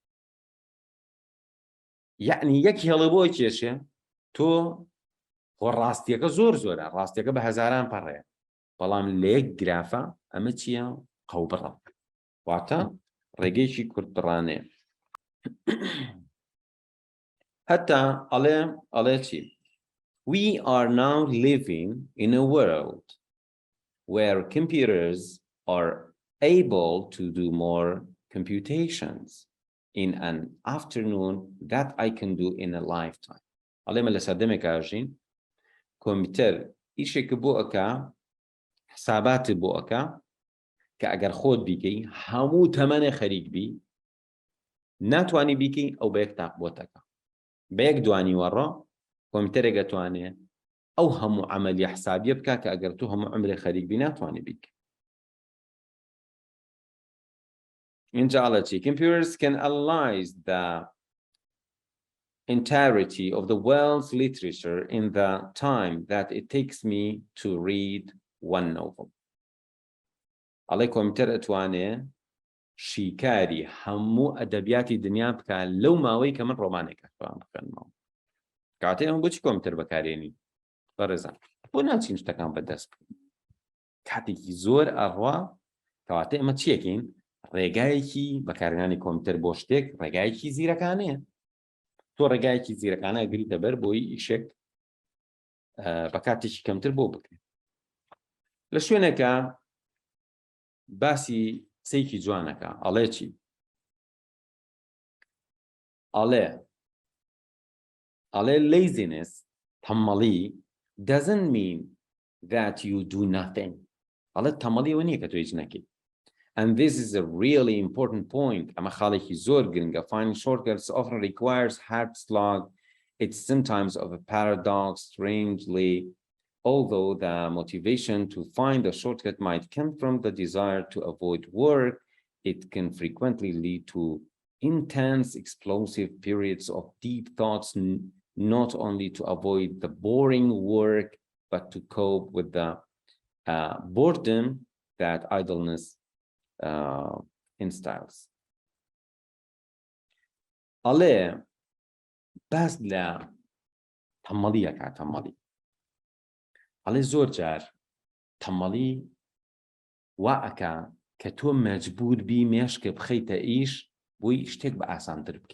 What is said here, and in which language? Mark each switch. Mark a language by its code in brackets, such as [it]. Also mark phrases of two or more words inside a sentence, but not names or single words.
[ckb] یعنی یەک هێڵە بۆ کێشێ تۆ خۆ ڕاستیەکە زۆرە، ڕاستیەکە بە هەزاران پەڕەیە، بەڵام لە یەک گرافە ئەمە چییە؟ قەوبڕە. واتە ڕێگەیەکی کورتڕانەیە. حتى ئەڵێ چی؟ [en] We are now living in a world where computers are able to do more computations in an afternoon that I can do in a lifetime. [ckb] ئەڵێ مە لە سەردەمێکا ئەژین کۆمپیوتەر ئیشێکە بۆ ئەکا، حساباتت بۆ ئەکا کە ئەگەر خۆت بیکەی هەموو تەمەنێ خەریک بی ناتوانی بیکەی ئەو بە یەک تاق بۆتەکە. بە یەک دوانی وەڕۆ کۆمپیوتەرێک دەتوانێت ئەو هەموو عەمەلیە حسابیە بکات کە ئەگەر تو هەموو عمرێ خەریک بی ناتوانی بیکەی. اینجا ئەڵێ چی؟ [en] Computers can analyze the entirety of the world's literature in the time that it takes me to read one novel. [ckb] ئەڵێ کۆمپیوتەر ئەتوانێت شیکاری هەموو ئەدەبیاتی دنیا بکات لەو ماوەی کە من ڕۆمانێکە بخوێنمەوە. کاتێ ئەم بۆچی کۆمپیوتەر بەکارێنی؟ بەڕێزان بۆ ناچین شتەکان بەدەست بکەین. کاتێکی زۆر ئەڕوا کەواتە ئەمە چیەکەین؟ ڕێگایەکی بەکارهێنانی کۆمپیوتەر بۆ شتێک ڕێگایەکی زیرەکانەیە. تۆ ڕێگایەکی زیرەکانە گریتە بەر بۆی ئیشێک بە کاتێکی کەمتر بۆ بکرێت. لە شوێنێکە باسی سەیکی جوانەکە ئەڵێ چی؟ [en] ئەڵێ laziness تەمەڵی doesn't mean that you do nothing. [ckb] ئەڵێ تەمەڵی ئەوە نییە کە تۆ هیچ نەکەی. [en] And this is a really important point. [ckb] ئەمە خاڵێکی زۆر گرنگە. [en] Finding shortcuts often requires hard slog. It's sometimes of a paradox, strangely. Although the motivation to find a shortcut might come from the desire to avoid work, it can frequently lead to intense, explosive periods of deep thoughts, not only to avoid the boring work, but to cope with the boredom that idleness instills. [ckb] ئەڵێ باس لە تەمەڵیەکە تەمەڵی. ئەڵێ زۆر جار تەمەڵی وا ئەکا کە تۆ مەجبور بی مێشکە بخەیتە ئیش بۆی شتێک بە ئاسانتر بکەی.